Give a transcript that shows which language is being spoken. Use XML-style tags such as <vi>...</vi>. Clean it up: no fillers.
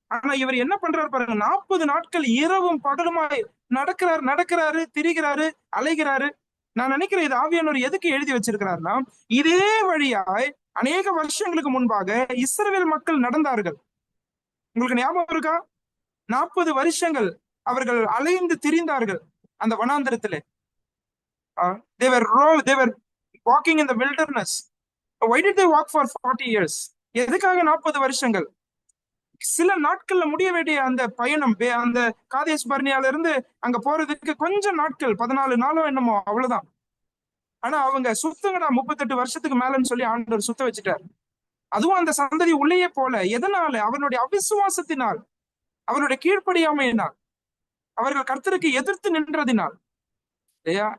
<ta>ஆனா இவர் என்ன பண்றாரு பாருங்க, 40 நாட்கள் இரவும் பகலுமாய் நடக்கிறாரு, திரிகிறாரு, அலைகிறாரு. நான் நினைக்கிறேன் இது ஆவியானவர் எதுக்கு எழுதி வச்சிருக்கிறாருன்னா, இதே வழியாய் அநேக வருஷங்களுக்கு முன்பாக இஸ்ரவேல் மக்கள் நடந்தார்கள். உங்களுக்கு ஞாபகம் இருக்கா? 40 வருஷங்கள் அவர்கள் அலைந்து திரிந்தார்கள் அந்த வனாந்தரத்திலே.</ta> <en>They were walking in the wilderness. Why did they walk for 40 years?</en> <ta>எதுக்காக 40 வருஷங்கள்? சில நாட்கள்ல முடிய வேண்டிய அந்த பயணம், அந்த காதேஸ் பர்னியால இருந்து அங்க போறதுக்கு கொஞ்சம் நாட்கள், 14 நாளோ என்னமோ, அவ்வளவுதான். ஆனா அவங்க சுத்துங்கடா 38 வருஷத்துக்கு மேலன்னு சொல்லி ஆண்டவர் சுத்த வச்சுட்டார். அதுவும் அந்த சந்ததி உள்ளேயே போல. எதனால? அவனுடைய அவிசுவாசத்தினால், அவருடைய கீழ்ப்படியாமையினால், அவர்கள் கர்த்தருக்கு எதிர்த்து நின்றதினால். இல்லையா?</ta>